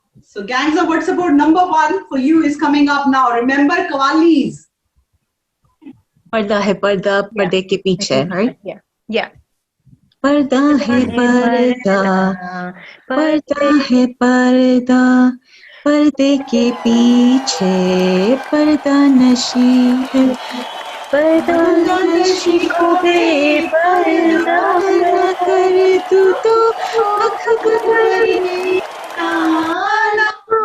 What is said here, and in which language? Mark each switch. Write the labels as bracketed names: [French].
[English] So Gangs of Watsapur, number 1 for you is coming up now. Remember Kawalis. [Hindi] पर्दा है पर्दा पर्दे के पीछे, right? [English] Yeah. [Hindi] पर्दा है पर्दा पर्दा है पर्दा पर्दे के पीछे पर्दा नशी है. पर्दा नशी को बेपर्दा न कर तू तो आँख बंद